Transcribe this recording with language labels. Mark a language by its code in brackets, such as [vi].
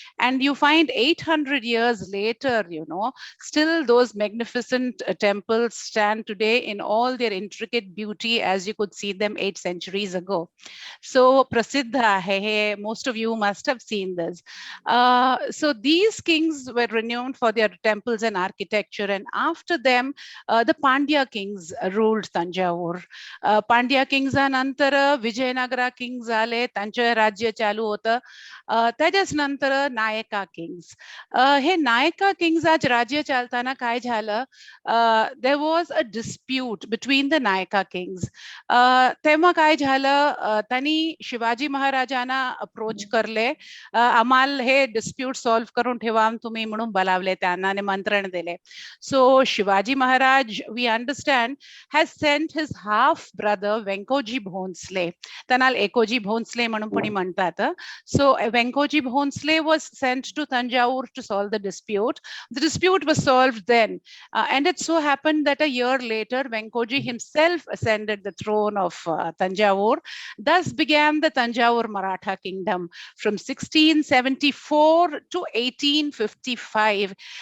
[en] And you find 800 years later, still those magnificent temples stand today in all their intricate beauty, as you could see them 8 centuries ago. So prasiddha hai hai, most of you must have seen this. So these kings were renowned for their temples and architecture, and after them the Pandya kings ruled Tanjavur. [mr] Pandya kings नंतर Vijayanagara Kings आले, त्यांचे राज्य चालू होतं. त्याच्याच नंतर नायका Kings. हे नायका किंग्स आज राज्य चालताना काय झालं, [en] there was a dispute between the [mr] नायका किंग्स. तेव्हा काय झालं, त्यांनी शिवाजी महाराजांना अप्रोच करले, आम्हाला हे डिस्प्यूट सॉल्व्ह करून ठेवा तुम्ही म्हणून बोलावले, त्यांना निमंत्रण दिले. [en] So Shivaji Maharaj, we understand, has sent his half brother Venkoji Bhonsle. [mr] त्यांना एकोजी भोंसले म्हणून पण म्हणतात. [en] So Venkoji Bhonsle was sent to Tanjavur to solve the dispute. The dispute was solved then, and it so happened that a year later Venkoji himself ascended the throne of Tanjavur. Thus began the Tanjavur Maratha kingdom from 1674 to 1855.